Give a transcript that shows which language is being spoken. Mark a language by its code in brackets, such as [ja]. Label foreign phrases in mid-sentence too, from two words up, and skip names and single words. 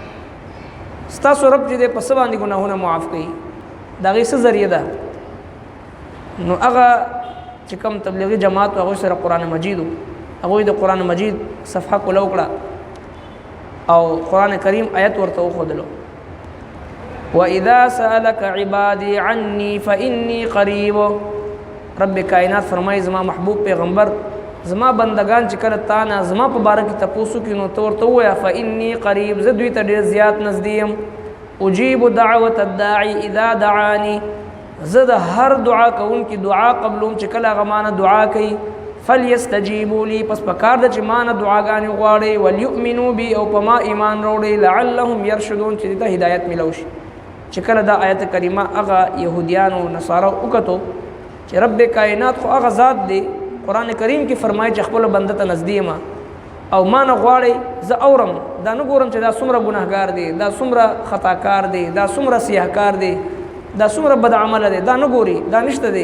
[ps] ستاسو رب چې دی په څه باندې ګناهونه معاف کوي؟ د هغې څه ذریعه ده؟ نو هغه چې کوم تبلیغي جماعت هغوی سره قرآن مجید و، هغوی د قرآن مجید صفحه کولو کړه او قرآن کریم آیت ورته وښودلو، [ar] وَإِذَا سَأَلَكَ عِبَادِي عَنِّي فَإِنِّي قَرِيبٌ. [ps] رب کائنات فرمایي زما محبوب پیغمبر، زما بندگان چې کله تا نه زما په باره کې تپوس وکړي نو ته ورته ووایه [ar] فإني قریب، [ps] زه دوی ته ډېر زیات نږدې یم. [ar] اجیب دعوة الداعي اذا دعاني، [ps] زه د هر دعا کوونکي دعا قبلوم چې کله هغه مانه دعا کوي. [ar] فلیستجیبوا لي، [ps] پس پکار ده چې مانه دعاګانې غواړئ. [ar] وليؤمنوا بي، [ps] او په ما ایمان راوړئ. [ar] لعلهم يرشدون، [ps] چې ته هدایت میلو شي. چې کله دا آیت کریمه هغه یهودیانو نصارو وکتو چې رب کائنات خو هغه ذات دی، قرآن کریم کې فرمایي چې خپل بنده ته نږدې یم او ما نه غواړئ، زه اورم، دا نه ګورم چې دا څومره ګناهګار دی، دا څومره خطاکار دی، دا څومره سیاهکار دی، دا څومره بد عمله دی، دا نه ګوري، دا نشته دی.